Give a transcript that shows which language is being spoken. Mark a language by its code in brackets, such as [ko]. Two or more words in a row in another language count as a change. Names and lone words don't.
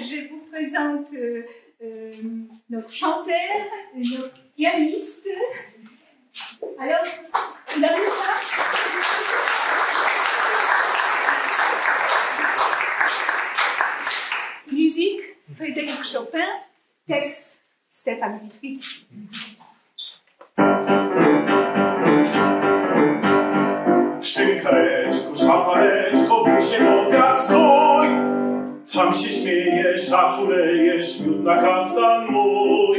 [fr] Je vous présente notre chanteur, notre pianiste. Alors, Hulanka. Musique, Frédéric Chopin. Texte, Stefan Witwicki. [pl] Szynkareczko, szafareczko, bój się Boga, stój! Tam się śmiejesz, a tu lejesz, miód na kaftan mój.